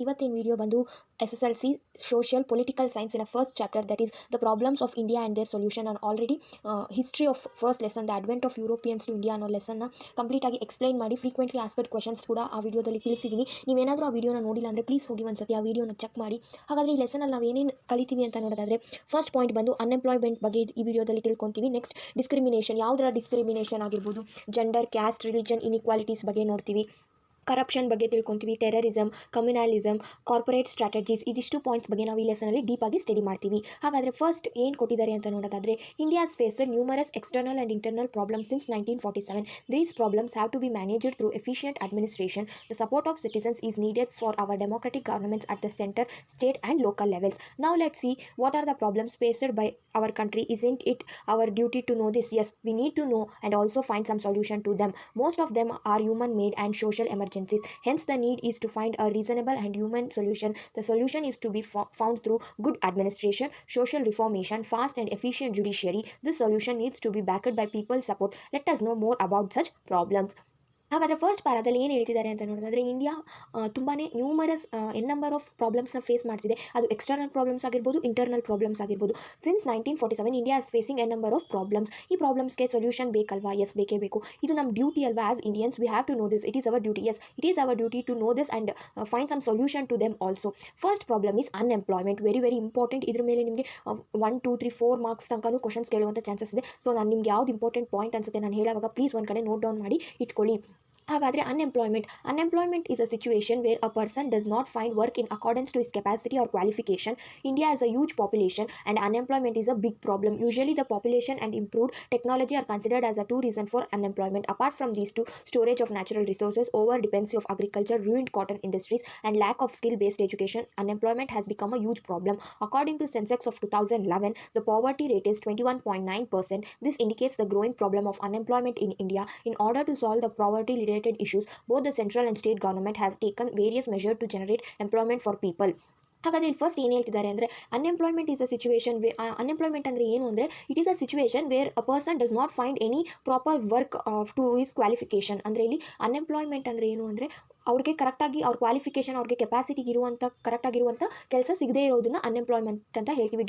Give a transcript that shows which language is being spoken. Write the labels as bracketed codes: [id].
[kn] ಇವತ್ತಿನ ವಿಡಿಯೋ ಬಂದು [en] SSLC Social Political Science in a first chapter, that is the problems of India and their solution. And already history of first lesson, the advent of Europeans to India [kn] ಅನ್ನೋ ಲೆಸನ್ನ complete ಆಗಿ explain ಮಾಡಿ frequently asked questions ಕೂಡ ಆ ವಿಡಿಯೋದಲ್ಲಿ ತಿಳಿಸಿದ್ದೀನಿ. ನೀವೇನಾದರೂ ಆ ವಿಡಿಯೋನ ನೋಡಿಲ್ಲ ಅಂದರೆ ಪ್ಲೀಸ್ ಹೋಗಿ ಒಂದ್ಸತಿ ಆ ವಿಡಿಯೋನ ಚೆಕ್ ಮಾಡಿ. ಹಾಗಾದರೆ ಈ ಲೆಸನಲ್ಲಿ ನಾವು ಏನೇನು ಕಲಿತೀವಿ ಅಂತ ನೋಡೋದಾದರೆ, ಫಸ್ಟ್ ಪಾಯಿಂಟ್ ಬಂದು ಅನ್ಎಂಪ್ಲಾಯ್ಮೆಂಟ್ ಬಗ್ಗೆ ಈ ವಿಡಿಯೋದಲ್ಲಿ ತಿಳ್ಕೊತೀವಿ. ನೆಕ್ಸ್ಟ್ ಡಿಸ್ಕ್ರಿಮಿನೇಷನ್, ಯಾವುದರ ಡಿಸ್ಕ್ರಿಮಿನೇಷನ್ ಆಗಿರ್ಬೋದು, ಜೆಂಡರ್, ಕ್ಯಾಸ್ಟ್, ರಿಲಿಜನ್, ಇನ್ಇಕ್ವಾಲಿಟೀಸ್ ಬಗ್ಗೆ ನೋಡ್ತೀವಿ. ಕರಪ್ಷನ್ ಬಗ್ಗೆ ತಿಳ್ಕೊತೀವಿ, ಟೆರರಿಸಮ್, ಕಮ್ಯುನಲಿಸಮ್, ಕಾರ್ಪೊರೇಟ್ ಸ್ಟ್ರಾಟಜೀಸ್, ಇದಿಷ್ಟು ಪಾಯಿಂಟ್ಸ್ ಬಗ್ಗೆ ನಾವು ಈ ಲೆಸನಲ್ಲಿ ಡೀಪಾಗಿ ಸ್ಟಡಿ ಮಾಡ್ತೀವಿ. ಹಾಗಾದರೆ ಫಸ್ಟ್ ಏನು ಕೊಟ್ಟಿದ್ದಾರೆ ಅಂತ ನೋಡೋದಾದರೆ, [en] India's faced numerous external and internal problems since 1947. These problems have to be managed through efficient administration. The support of citizens is needed for our democratic governments at the center, state and local levels. Now let's see what are the problems faced by our country. Isn't it our duty to know this? Yes, we need to know and also find some solution to them. Most of them are human made and social emergencies. Hence, the need is to find a reasonable and human solution. The solution is to be found through good administration, social reformation, fast and efficient judiciary. This solution needs to be backed by people's support. Let us know more about such problems. [kn] ಹಾಗಾದರೆ first ಪ್ಯಾರಾದಲ್ಲಿ ಏನು ಹೇಳ್ತಿದ್ದಾರೆ ಅಂತ ನೋಡೋದಾದರೆ, India ತುಂಬಾ numerous number of ಪ್ರಾಬ್ಲಮ್ಸ್ನ face ಮಾಡ್ತಿದೆ. ಅದು external problems ಆಗಿರ್ಬೋದು, internal problems ಆಗಿರ್ಬೋದು. [en] Since 1947 India is facing number of problems. [kn] ಈ ಪ್ರಾಬ್ಲಮ್ಸ್ಗೆ ಸೊಲ್ಯೂಷನ್ ಬೇಕಲ್ವಾ? ಎಸ್, ಬೇಕೇ ಬೇಕು. ಇದು ನಮ್ಮ ಡ್ಯೂಟಿ ಅಲ್ವಾ? [en] As Indians we have to know this. It is our duty. Yes, it is our duty to know this and find some solution to them also. First problem is unemployment. Very very important. [kn] ಇದ್ರ ಮೇಲೆ ನಿಮಗೆ 1, 2, 3, 4 marks ತನಕನೂ questions ಕೇಳುವಂಥ chances ಇದೆ. So ನಾನು ನಿಮ್ಗೆ ಯಾವ್ದು important point ಅನ್ಸುತ್ತೆ ನಾನು ಹೇಳುವಾಗ ಪ್ಲೀಸ್ ಒಂದು ಕಡೆ ನೋಟ್ ಡೌನ್ ಮಾಡಿ ಇಟ್ಕೊಳ್ಳಿ. [en] ಹಾಗಾದರೆ unemployment is a situation where a person does not find work in accordance to his capacity or qualification. India has a huge population and unemployment is a big problem. Usually the population and improved technology are considered as a two reason for unemployment. Apart from these two, storage of natural resources, over dependency of agriculture, ruined cotton industries and lack of skill based education, unemployment has become a huge problem. According to Census of 2011, the poverty rate is 21.9%. This indicates the growing problem of unemployment in India. In order to solve the poverty related issues, both the central and state government have taken various measures to generate employment for people. [kn] ಹಾಗಾದರೆ ಇಲ್ಲಿ first ಏನು ಹೇಳ್ತಿದ್ದಾರೆ ಅಂದರೆ, [en] Unemployment is a situation unemployment ಅಂದರೆ ಏನು ಅಂದರೆ, it is a situation where a person does not find any proper work to his qualification. [kn] ಅಂದರೆ ಇಲ್ಲಿ ಅನ್ಎಂಪ್ಲಾಯ್ಮೆಂಟ್ ಅಂದರೆ ಏನು ಅಂದರೆ, ಅವ್ರಿಗೆ ಕರೆಕ್ಟಾಗಿ ಅವ್ರ ಕ್ವಾಲಿಫಿಕೇಷನ್, ಅವ್ರಿಗೆ ಕೆಪಾಸಿಟಿಗೆ ಇರುವಂಥ ಕರೆಕ್ಟಾಗಿರುವಂಥ ಕೆಲಸ ಸಿಗದೇ ಇರೋದನ್ನ ಅನ್ಎಂಪ್ಲಾಯ್ಮೆಂಟ್ ಅಂತ ಹೇಳ್ತೀವಿ.